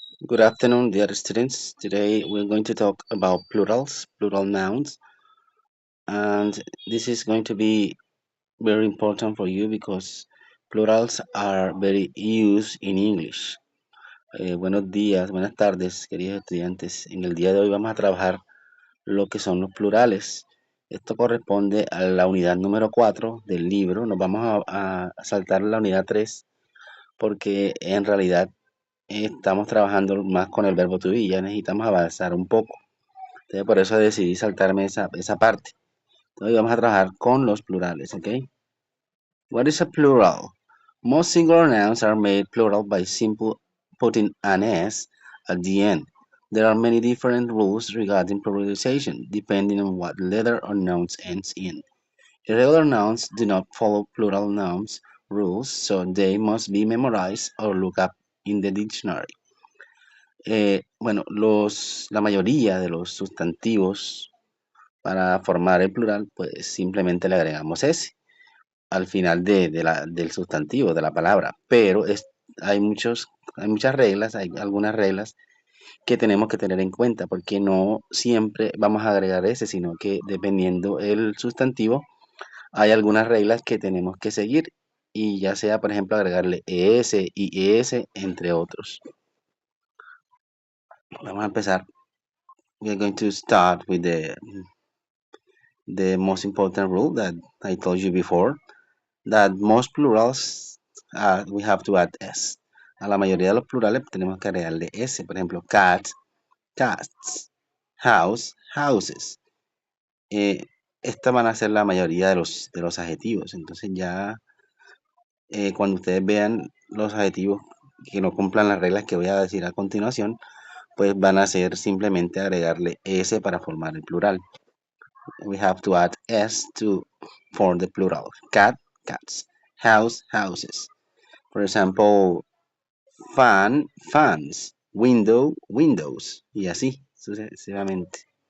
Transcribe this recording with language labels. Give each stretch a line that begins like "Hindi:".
English: Good afternoon, dear students. Today we're going to talk about plurals, plural nouns, and this is going to be very important for you because plurals are very used in English.
Spanish: Buenos días, buenas tardes, queridos estudiantes. En el día de hoy vamos a trabajar lo que son los plurales. Esto corresponde a la unidad número 4 del libro. Nos vamos a saltar la unidad 3 porque en realidad estamos trabajando más con el verbo to be. Ya necesitamos avanzar un poco. Entonces, por eso decidí saltarme esa parte. Hoy vamos a trabajar con los plurales, ¿ok?
English: What is a plural? Most singular nouns are made plural by simply putting an S at the end. There are many different rules regarding pluralization, depending on what letter or nouns ends in. Irregular nouns do not follow plural nouns rules, so they must be memorized or looked up in the dictionary.
Spanish: Bueno, la mayoría de los sustantivos para formar el plural, pues simplemente le agregamos S al final del sustantivo, de la palabra. Pero hay muchas reglas, hay algunas reglas que tenemos que tener en cuenta, porque no siempre vamos a agregar S, sino que dependiendo el sustantivo, hay algunas reglas que tenemos que seguir. Y ya sea, por ejemplo, agregarle ES y ES, entre otros. Vamos a empezar.
English: We're going to start with the most important rule that I told you before, that most plurals we have to add s.
Spanish: A la mayoría de los plurales tenemos que agregarle s. Por ejemplo, cat, cats, house, houses. Estas van a ser la mayoría de los adjetivos. Entonces ya cuando ustedes vean los adjetivos que no cumplan las reglas que voy a decir a continuación, pues van a ser simplemente agregarle s para formar el plural.
English: We have to add s to form the plural. Cat, cats, house, houses. For example, fan, fans, window, windows,
Spanish: y así sucesivamente.